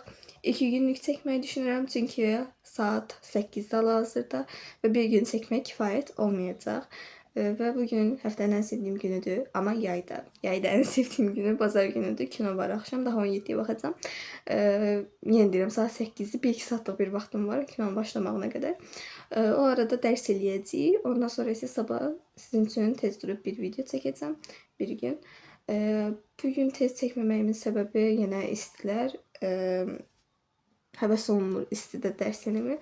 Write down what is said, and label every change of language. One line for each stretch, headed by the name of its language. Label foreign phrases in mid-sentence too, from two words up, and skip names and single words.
Turkish: 2 günlük çekmeyi düşünüyorum çünkü saat 8'de hal-hazırda ve bir gün çekmek kifayet olmayacak. Ve bugün haftanın en sevdiğim günüdür ama yayda. Yayda en sevdiğim günü bazar günüdür. Kino var akşam daha 17'ye bakacağım.
Azerbaijani: Yeni deyirəm saat 8'dir. 1-2 saatlıq bir vaxtım var kinonun başlamağına kadar. O arada ders eləyəcəyik. Ondan sonra isə sabah sizin üçün tez durub bir video çəkəcəm bir gün. Bugün tez çəkməməyimin səbəbi yenə istilər. Həvəs olunmur istidə dərs eləmir.